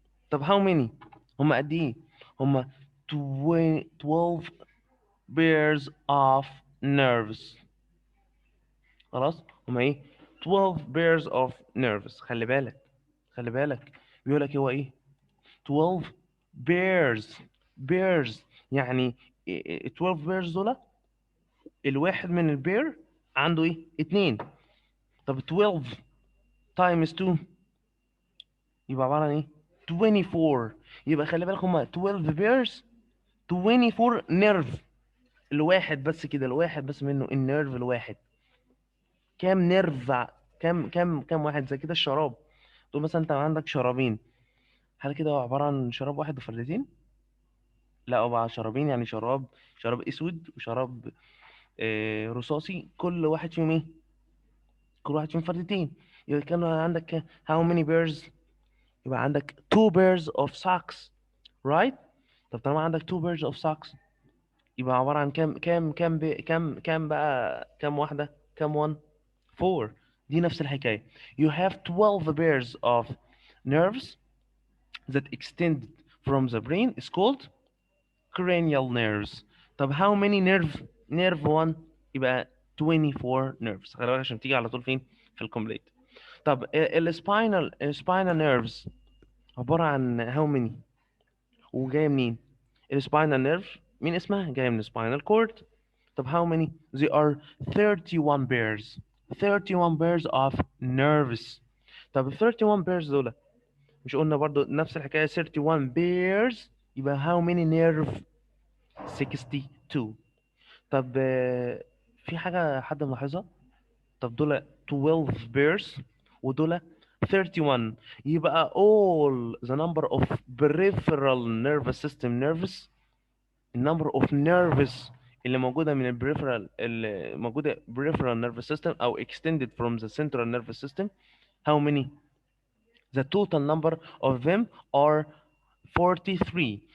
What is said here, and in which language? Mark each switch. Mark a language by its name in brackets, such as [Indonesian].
[Arabic] طب [English] how many؟ [Arabic] هم قد ايه؟ هم [English] 12 pairs of nerves. [Arabic] خلاص هم ايه؟ 12 pairs of nerves. خلي بالك، خلي بالك، بيقول لك هو ايه؟ 12 pairs. pairs يعني 12 pairs دول الواحد من البير عنده ايه؟ اتنين. طب 12 times 2 يبقى عبارة عن ايه؟ 24. يبقى خلي بالك هما 12 pairs 24 نيرف. الواحد بس كده، الواحد بس منه النيرف الواحد كام نيرف؟ كام واحد؟ زي كده الشراب، تقول مثلا انت عندك شرابين، هل كده هو عبارة عن شراب واحد وفردتين؟ لا، هو بقى شرابين، يعني شراب اسود وشراب رصاصي، كل واحد فيهم ايه؟ كل واحد فيهم فردتين. يبقى كان عندك [English] how many pairs؟ [Arabic] يبقى عندك [English] 2 pairs of socks. right. [Arabic] طب طالما عندك [English] 2 pairs of socks [Arabic] يبقى عبارة عن كام بقى؟ كام واحدة؟ كام one؟ 4. دي نفس الحكاية. [English] you have 12 pairs of nerves that extend from the brain is called cranial nerves. [Arabic] طب [English] how many nerve one؟ [Arabic] يبقى [English] 24 nerves. [Arabic] خلي بالك عشان تيجي على طول فين؟ في الكومبليت. طب السباينال nerves عبارة عن [English] how many [Arabic] وجاية منين؟ السباينال نيرف مين اسمها؟ جاية من السباينال كورد. [English] طب how many؟ they are 31 pairs. 31 pairs of nerves. [Arabic] طب ال 31 pairs دول مش قلنا برضو نفس الحكاية 31 pairs؟ يبقى [English] how many nerve؟ [Arabic] 62. طب في حاجة حد ملاحظها؟ طب دول 12 pairs ودول 31. [English] يبقى all the number of peripheral nervous system nerves، النمبر of nerves اللي موجوده من البريفرال، اللي موجوده peripheral nervous system او extended from the central nervous system. how many؟ the total number of them are 43.